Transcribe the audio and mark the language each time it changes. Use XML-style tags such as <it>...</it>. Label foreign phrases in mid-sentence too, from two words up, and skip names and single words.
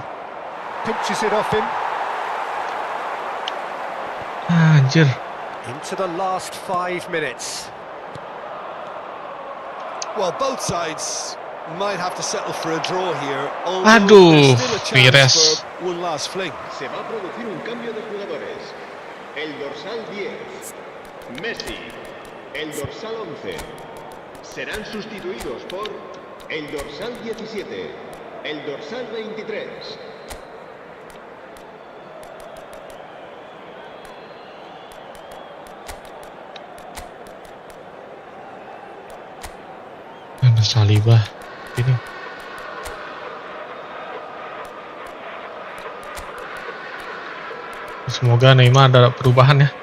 <en>pinches it off him.</en> <id>Anjir.</id> <en>Into the last 5 minutes. Well, both sides might have to settle for a draw here.</en> <id>Aduh,</id> <en>There's still a chance Pires. for one last fling.</en> <es>Se va a producir un cambio de jugadores. El dorsal 10, Messi. El dorsal 11. Serán sustituidos por el dorsal 17, el dorsal 23.</es> <id>Ada Saliba. Ini. Semoga Neymar ada perubahan ya.</id>